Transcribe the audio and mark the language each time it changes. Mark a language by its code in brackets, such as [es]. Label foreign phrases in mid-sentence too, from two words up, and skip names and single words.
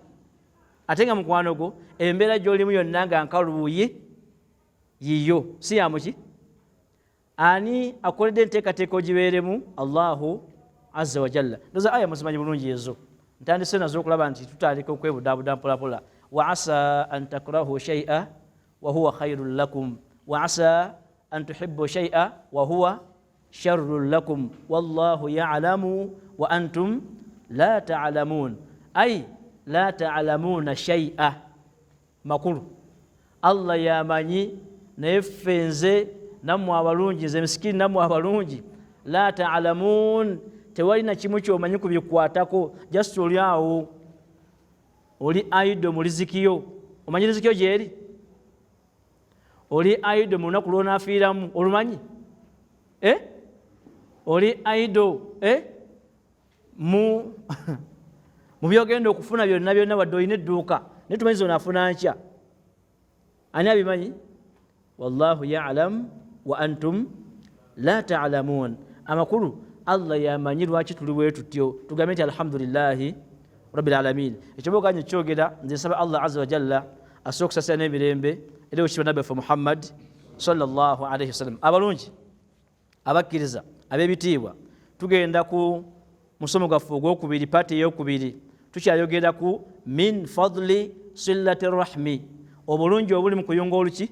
[lg] Ate nga mukwano gwo embeera gy'olimu yonna nga nkalubuye yiyo si ya muki? Ani akoledde enteekateeka ogibeeremu? [ar] الله عز وجل. [lg] Ndoza aya muzimanyi bulungi ezo, ntandise nazo okulaba nti tutandika okwebudaabuda mpola. [ar] وعسى أن تكرهوا شيئا وهو خير لكم وعسى أن تحبوا شيئا وهو شر لكم والله يعلم وأنتم لا تعلمون. أي لا تعلمون شيئا, [lg] makulu Allah yamanyi naye ffe nze nammwe abalungi, nze misikini nammwe abalungi. [ar] لا تعلمون, [lg] tewalina kimu kyomanyi kubikwatako, just oli awo oli aido mu lizikiyo. Omanyi lizikiyo gyeri? Oli aido mu lunaku lw'onaafiiramu, olumanyi? Oli aido mu byogenda okufuna byonna byonna, wadde olina edduuka naye tumanyi zonaafuna nkya. Ani abimanyi? [ar] والله يعلم وأنتم لا تعلمون. [lg] Amakulu Allah yamanyi lwaki tuli bwe tutyo. Tugambe nti [ar] الحمد لله رب العالمين. [lg] Ekyoboganye kyogera, nze nsaba [ar] الله عز وجل [lg] asooka okusasira n'emirembe eri ekitiibwa nabbi waffe Muhammad [ar] صلى الله عليه وسلم. [lg] Abalungi abakkiriza ab'ebitiibwa, tugenda ku musomo gwaffe ogwokubiri, paati ey'okubiri. Tukyayogera ku [ar] من فضل صلة الرحم, [lg] obulungi obuli mu kuyunga oluki?